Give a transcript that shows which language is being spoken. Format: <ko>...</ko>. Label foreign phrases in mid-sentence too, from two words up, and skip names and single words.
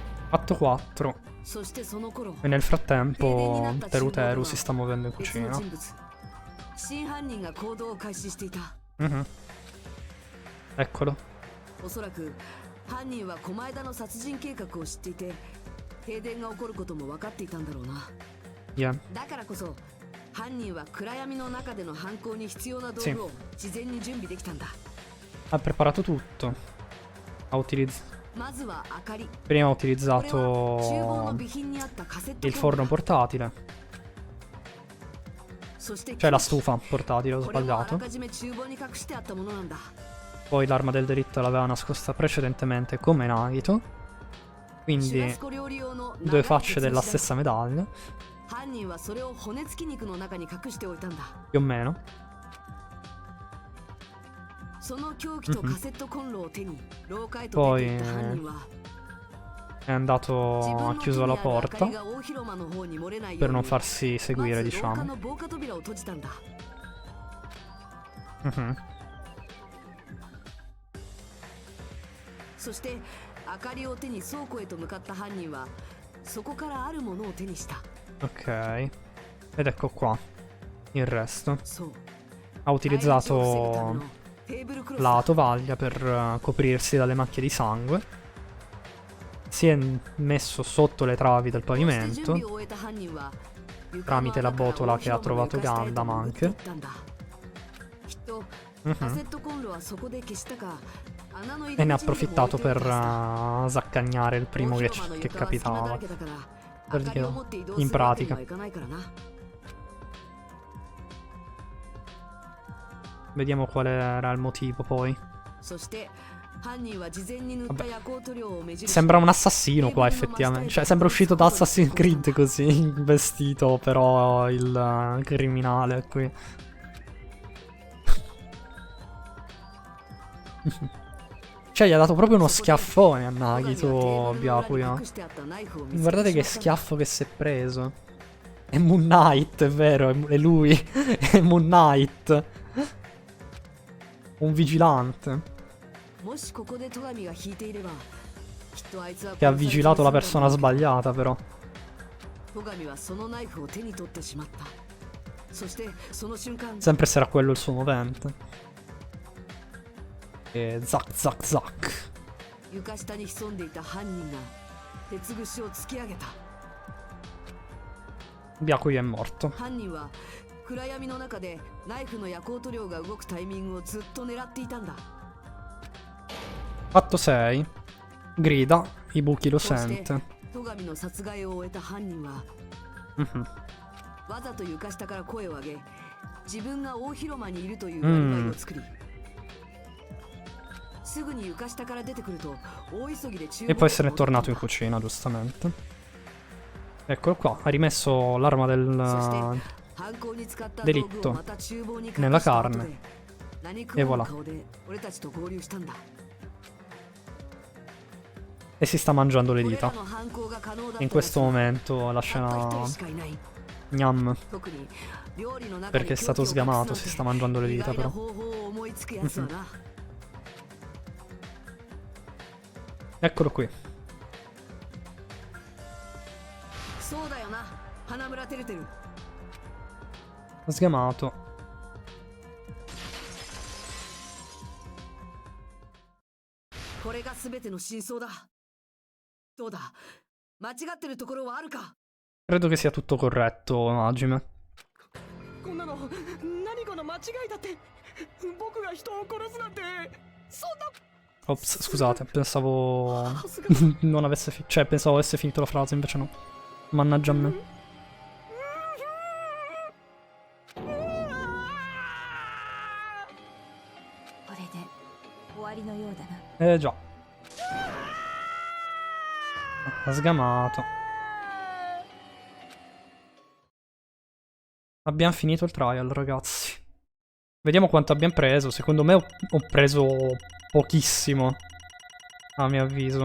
<it>Fatto 4.</it> <ja>そしてその頃</ja> <it>E nel frattempo Teruteru si sta muovendo in</it> <ja>別の</ja> <it>cucina.</it> <ja>人物真犯人が行動を開始していた。</ja> <it>Mhm. Eccolo.</it> <ja>おそらく犯人は狛枝の殺人計画を知っていて停電が起こることも分かっていたんだろうな。</ja> <it>Yeah.</it> <ja>だからこそ犯人は暗闇の中での犯行に必要な道具を事前に準備できたんだ。</ja> <it>Ha preparato tutto. Ha</it> <ja>まずは明かり。</ja> <it>Prima ha</it> <ja>これは厨房の</ja> <it>utilizzato</it> <ja>備品にあったカセット</ja> <it>il</it> <ja>コンロ</ja> <it>forno portatile.</it> <ja>そして</ja> <it>Cioè la stufa portatile, ho</it> <ja>これもあら</ja> <it>sbagliato.</it> <ja>かじめ厨房に隠してあったものなんだ。</ja> <it>Poi l'arma del delitto l'aveva nascosta precedentemente come Nagito.</it> <ja>シュ</ja> <it>Quindi</it> <ja>ラスコ料理用の</ja> <it>due</it> <ja>長い</ja> <it>facce</it> <ja>鉄</ja> <it>della</it> <ja>の時代</ja> <it>stessa medaglia,</it> <ja>犯人はそれを骨付き肉の中に隠しておいたんだ。</ja> <it>più o meno.</it> <ja>その凶器とカセットコンロを手に廊下へと</ja> <it>Poi</it> <ja>出て行った犯人は</ja> <it>è andato,</it> <ja>自</ja> <it>ha</it> <ja>分の手</ja> <it>chiuso</it> <ja>に</ja> <it>la</it> <ja>ある明かり</ja> <it>porta</it> <ja>が大広間の方に漏れないよ</ja> <it>per</it> <ja>うに</ja> <it>non farsi</it> <ja>ま</ja> <it>seguire,</it> <ja>ず廊下</ja> <it>diciamo.</it> <ja>の防火扉を閉じたんだ。 Mhm. そして明かりを手に倉庫へと向かった犯人はそこからあるものを手にした。</ja> <it>Ok. Ed ecco qua il resto.</it> <ja>そう</ja> <it>Ha</it> <ja>返り討ちを防ぐため</ja> <it>utilizzato</it> <ja>のテーブルクロス</ja> <it>la</it> <ja>だ。</ja> <it>tovaglia per coprirsi dalle macchie di sangue. Si è messo sotto le travi del</it> <ja>こうして準</ja> <it>pavimento</it> <ja>備を終えた犯人は</ja> <it>tramite la botola che ha trovato Gundam anche.</it> <ja>きっと Mhm. カセットコンロはそこで消したか穴の入</ja> <it>E</it> <ja>り</ja> <it>ne ha</it> <ja>口にでも</ja> <it>approfittato</it> <ja>置いておい</ja> <it>per</it> <ja>たはずだ。</ja> <it>saccagnare il primo</it> <ja>大</ja> <it>che,</it> <ja>広間の</ja> <it>che</it> <ja>床は隙間だら</ja> <it>capitava.</it> <ja>けだから</ja> <it>Per</it> <ja>明かりを持って移動す</ja> <it>in</it> <ja>るわけに</ja> <it>pratica.</it> <ja>はいかないからな。</ja> <it>Vediamo qual era il motivo poi.</it> <ja>そして犯人は事前に塗った夜光塗料を目印</ja> <it>Sembra un assassino qua effettivamente. Cioè sembra uscito da Assassin's Creed così, vestito però il criminale qui. Cioè gli ha dato proprio uno schiaffone a Nagito Byakuya. Guardate che schiaffo che si è preso. È Moon Knight, è vero, è lui. È Moon Knight. Un vigilante</it> <ja>もしここで戸上が引いていればきっとあいつは</ja> <it>che ha vigilato la persona sbagliata però.</it> <ja>戸上はそのナイフを手に取ってしまった。そしてその瞬間</ja> <it>Sempre sarà quello il suo movente. E zac zac zac.</it> <ja>床下に潜んでいた犯人が鉄串を突き上げた。</ja> <it>Byakuya è morto.</it> <ja>犯人は暗闇の中でナイフの夜光塗料が動くタイミングをずっと狙っていたんだ。</ja> <it>Fatto 6. Grida, Ibuki lo</it> <ja>こうして</ja> <it>sente.</it> <ja>戸上の殺害を終えた犯人は Mhm. わざと床下から声を上げ自分が大広間にいるというアリバイを作り、すぐに床下から出てくると大急ぎで厨</ja> <it>E</it> <ja>房</ja> <it>poi</it> <ja>へ</ja> <it>se n'è</it> <ja>戻ったんだ</ja> <it>tornato in cucina, giustamente. Eccolo qua, ha rimesso l'arma</it> <ja>そして</ja> <it>del</it> <ja>犯行に使った道具を</ja> <it>delitto</it> <ja>また厨房に隠</ja> <it>nella</it> <ja>した後</ja> <it>carne.</it> <ja>で何食</ja> <it>E</it> <ja>わぬ</ja> <it>voilà.</it> <ja>顔で俺たちと合流したんだ。</ja> <it>E si sta mangiando le</it> <ja>これ</ja> <it>dita.</it> <ja>らの犯行が可能だった</ja> <it>In</it> <ja>やつ</ja> <it>questo</it> <ja>は</ja> <it>momento la</it> <ja>たった一</ja> <it>scena</it> <ja>人しかいない。</ja> <it>gnam</it> <ja>特に料理の中</ja> <it>perché</it> <ja>に</ja> <it>è stato</it> <ja>凶器を隠すなんて</ja> <it>sgamato, si sta mangiando le</it> <ja>意</ja> <it>dita</it> <ja>外な</ja> <it>però.</it> <ja>方法を思いつくやつはな。</ja> <it>Eccolo qui.</it> <ja>そうだよな、花村てるてる。</ja> <it>Sgamato.</it> <ja>これが全ての真相だ。どうだ、間違ってるところはあるか。</ja> <it>Credo che sia tutto corretto, Hajime.</it> <ja>こんなの何かの間違いだって。僕が人を殺すなんてそんな。</ja> <it>Ops, scusate, pensavo non avesse cioè pensavo avesse finito la frase, invece no. Mannaggia a me.</it> <ja>これで終わりのようだな。</ja> <it>Già. Ha sgamato. Abbiamo finito il trial, ragazzi. Vediamo quanto abbiamo preso. Secondo me ho preso pochissimo, a mio avviso.</it>